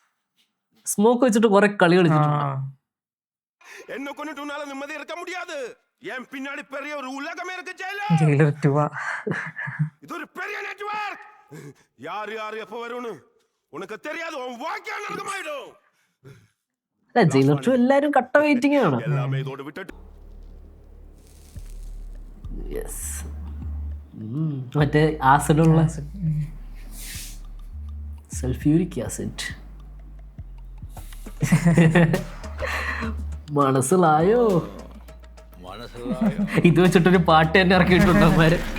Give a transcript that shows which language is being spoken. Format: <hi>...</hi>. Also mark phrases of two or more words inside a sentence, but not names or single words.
<ml>സ്മോക്ക് വെച്ചിട്ട് കുറെ കളി കളിച്ചിട്ടുണ്ട്.</ml> <ta>என்ன கொண்டுட்டு உன்னால நிம்மதி இருக்க முடியாது. என் பின்னாடி பெரிய ஒரு உலகமே இருக்கு ஜெயிலர்.</ta> <ml>ജയിലർ 2</ml> <ta>இது ஒரு பெரிய நெட்வொர்க். யார் யார் எப்ப வரும்னு உனக்கு தெரியாது. உன் வாழ்க்கை நரகமாயிடும்.</ta> <ml>അല്ല ജയിലർ 2 എല്ലാരും കട്ട വെയിറ്റിംഗ് ആണ്.</ml> <ta>எல்லாமே இதோட விட்டுட்டு</ta> <ml>യെസ് മറ്റേ ആസിഡുള്ള</ml> <en>sulfuric acid.</en> <ml>മനസ്സിലായോ? ഇത് വെച്ചിട്ടൊരു പാട്ട് തന്നെ ഇറക്കിയിട്ടുണ്ട് അവന്മാര്.</ml>